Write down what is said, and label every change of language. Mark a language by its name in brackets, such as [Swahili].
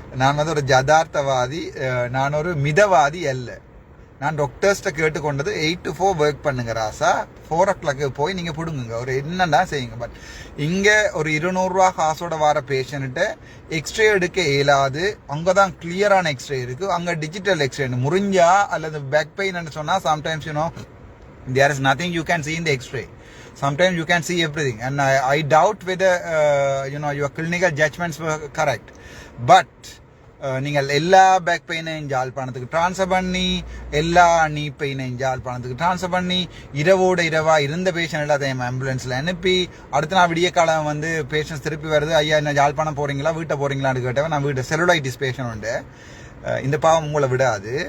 [Tamil] நான் வந்து ஒரு ஜதார்த்தவாதி, நான் ஒரு மிதவாதி அல்ல. நான் டாக்டர்ஸ்ட்ட கேட்டுக்கொண்டது 8 to 4 ஒர்க் பண்ணுங்க ராசா, 4 o'clock போய் நீங்கள் பிடுங்குங்க, ஒரு என்னன்னா செய்யுங்க. பட் இங்கே ஒரு 200 ரூபா காசோட வர பேஷண்ட்டை எக்ஸ்ரே எடுக்க இயலாது. அங்கே தான் கிளியரான எக்ஸ்ரே இருக்கு, அங்கே டிஜிட்டல் எக்ஸ்ரே. முறிஞ்சா அல்லது பேக் பெயின் சொன்னால் sometimes you know [English] there is nothing you can see in the x-ray. Sometimes you can see everything, and I doubt whether you know your clinical judgments were correct. [Tamil] But நீங்கள் எல்லா back பெயினையும் ஜாழ்ப்பாணத்துக்கு transfer பண்ணி, எல்லா நீ பெயினையும் ஜாழ்ப்பாணத்துக்கு transfer பண்ணி, இரவா இருந்த patient எல்லாத்தையும் ஆம்புலன்ஸில் அனுப்பி, அடுத்த நாள் விடிய காலம் வந்து பேஷண்ட்ஸ் திருப்பி வருது, ஐயா என்ன ஜாழ்ப்பாணம் போகிறீங்களா, வீட்டை போகிறீங்களான்னு கேட்டவன், நான் வீட்டை செல்லுலைட்டிஸ் பேஷண்ட் உண்டு, இந்த பாவம் உங்களை விடாது.